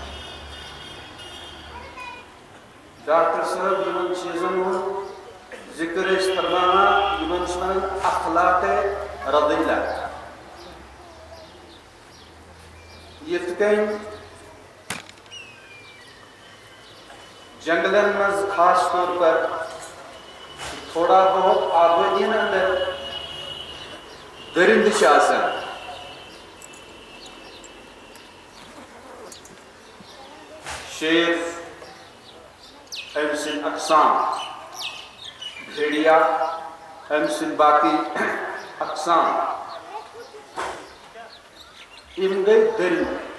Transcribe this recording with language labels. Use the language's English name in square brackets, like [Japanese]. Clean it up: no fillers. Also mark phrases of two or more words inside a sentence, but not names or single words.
[Kashmiri] ڈاکٹر صٲب یِمن چیٖزن ہُنٛد ذِکر ٲسۍ فرماوان یِمن چھِ ونان اخلاق رضیلہ. یِتھ کٔنۍ جنگلن مز [Urdu] خاص طور پر تھوڑا بہت [Kashmiri] آبادی اندر درند چھِ آسان. شیر أمۍ سٕنٛدۍ اقسام، بھیڑیا أمۍ سٕنٛدۍ باقٕے اقسام، یِم گٔے درند.